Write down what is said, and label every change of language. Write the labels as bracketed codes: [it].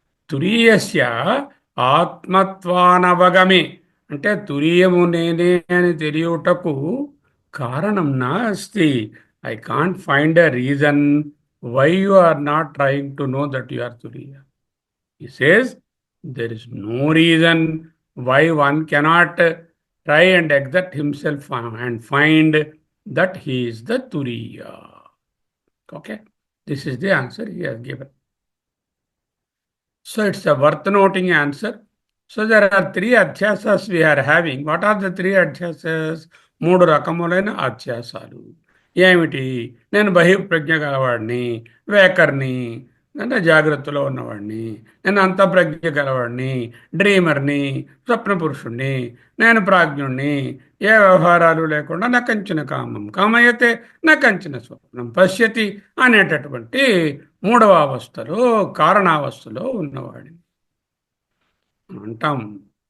[sa] తురీయస్య ఆత్మత్వానవగమే [te] అంటే తురియము నేనే అని తెలియుటకు కారణం నా అస్తి. [en] I can't find a reason why you are not trying to know that you are Turiya. He says there is no reason why one cannot try and exert himself and find that he is the Turiya. Okay, this is the answer he has given. So it's a worth noting answer. So there are three adhyasas we are having. What are the three adhyasas? [te] మూడు రకములైన అధ్యాసాలు ఏమిటి? నేను బహిప్రజ్ఞ గలవాడిని, వేకర్ని అంటే జాగ్రత్తలో ఉన్నవాడిని, నేను అంతఃప్రజ్ఞ గలవాడిని, డ్రీమర్ని, స్వప్న పురుషుణ్ణి, నేను ప్రాజ్ఞుణ్ణి, ఏ వ్యవహారాలు లేకుండా [sa] నకంచిన కామం కామయతే నకంచిన స్వప్నం పశ్యతి [te] అనేటటువంటి మూడవ అవస్థలో కారణావస్థలో ఉన్నవాడిని అంటాం.